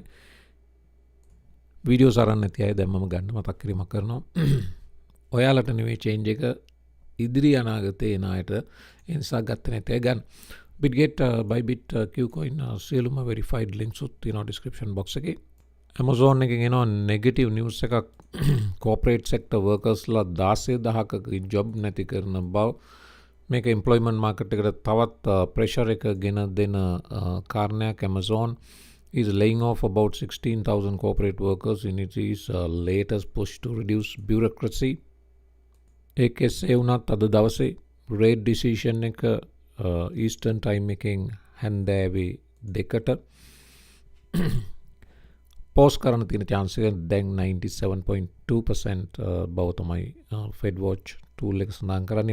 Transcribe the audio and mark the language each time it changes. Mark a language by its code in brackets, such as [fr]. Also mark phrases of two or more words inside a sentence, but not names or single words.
[si] වීඩියෝස් අරන් නැති අය දැන් මම ගන්න මතක් කිරීමක් කරනවා. ඔයාලට නෙවෙයි චේන්ජ් එක ඉදිරි අනාගතේ එන අයට ඒ නිසා ගත්තේ නැති අය ගන්න. Bitget, Bybit, Qcoin සියලුම [en] verified links [si] උත් තියෙනවා description box එකේ. Amazon එකෙන් එනවා [en] negative news [si] එකක් [en] corporate sector workers [si] ලා 16000ක job නැති කරන බව. මේක [en] employment market [si] එකට තවත් pressure එක ගෙන දෙන කාරණයක්. [en] Amazon is laying off about 16,000 corporate workers in its latest push to reduce bureaucracy. [si] ඒකෙසේ වුණත් අද දවසේ [en] rate decision [si] එක [en] Eastern time [si] එකෙන් හැන්දෑවේ 2ට පෝස්ට් කරන්න තියෙන chance එක දැන් 97.2% බව තමයි Fed Watch tool එක සඳහන් කරන්නේ.